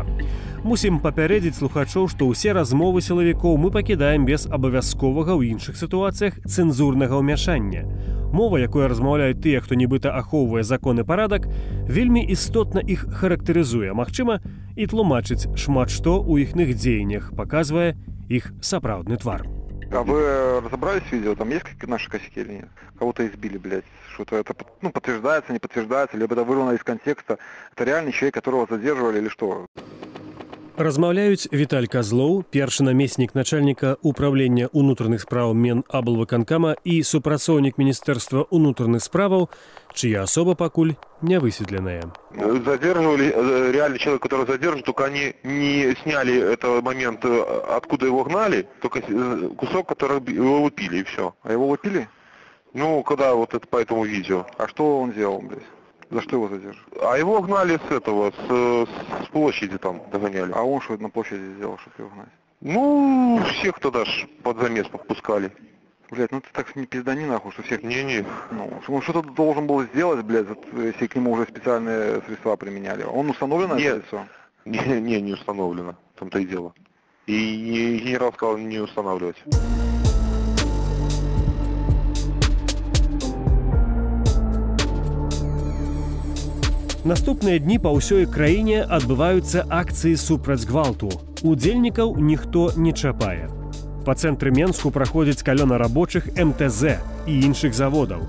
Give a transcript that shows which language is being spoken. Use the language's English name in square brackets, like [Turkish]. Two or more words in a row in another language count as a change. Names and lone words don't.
[Belarusian] Мусім папярэдзіць слухачоў, што ўсе размовы сілавікоў мы пакідаем без абавязковага ў іншых сітуацыях цэнзурнага ўмяшання. Мова, якой размаўляюць тыя, хто нібыта ахоўвае закон і парадак, вельмі істотна іх характарызуе, магчыма, і тлумачыць шмат што ў іхных дзеяннях, паказвае іх сапраўдны твар. [Russian] А вы разобрались в видео? Там есть какие-то наши косяки или нет? Кого-то избили, блядь. Что-то это подтверждается, не подтверждается, либо это вырвано из контекста. Это реальный человек, которого задерживали или что? [Belarusian] Размаўляюць Віталь Казлоў, першы намеснік начальніка управлення ўнутраных спраў Менаблвыканкама і супрацоўнік Міністэрства ўнутраных справаў, чья особа пакуль не высветленная. [Russian] Задерживали, реально человек, который задержан, только они не сняли этот момент, откуда его гнали, только кусок, который его выпили, и все. А его выпили? Ну, когда вот это по этому видео. А что он делал, блядь? За что его задерживали? А его гнали с площади там догоняли. А он что на площади сделал, чтобы его гнать? Ну, всех туда ж под замес подпускали. Блядь, ну ты так не пиздани нахуй, что всех... Не-не. Ну, он что-то должен был сделать, блядь, если к нему уже специальные средства применяли. Он установлено это лицо? Не установлено. В том-то и дело. И генерал сказал не устанавливать. [Belarusian] Наступныя дні па ўсёй краіне адбываюцца акцыі супраць гвалту. Удзельнікаў ніхто не чапае. Па цэнтры Менску праходзіць калёна рабочых МТЗ і іншых заводаў.